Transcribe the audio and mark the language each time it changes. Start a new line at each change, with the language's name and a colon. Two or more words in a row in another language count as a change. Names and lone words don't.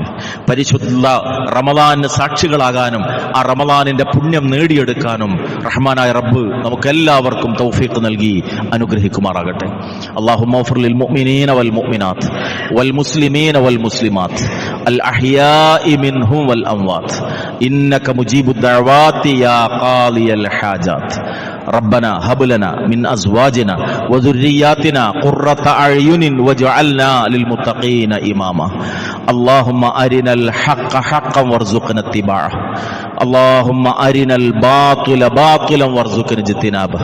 Malayalam: പരിശുദ്ധ റമദാനിന് സാക്ഷികളാകാനും ആ റമദാനിന്റെ പുണ്യം നേടിയെടുക്കാനും റഹ്മാനായ റബ്ബ് നമുക്കെല്ലാവർക്കും തൗഫീഖ് നൽകി അനുഗ്രഹിക്കുമാറാകട്ടെ.
Arabic: اللهم اغفر للمؤمنين والمؤمنات والمسلمين والمسلمات الأحياء منهم والأموات إنك مجيب الدعوات يا قاضي الحاجات. ربنا هب لنا من أزواجنا وذرياتنا قرة أعين واجعلنا للمتقين إماما. اللهم أرنا الحق حقا وارزقنا اتباعه. اللهم أرنا الباطل باطلا وارزقنا اجتنابه.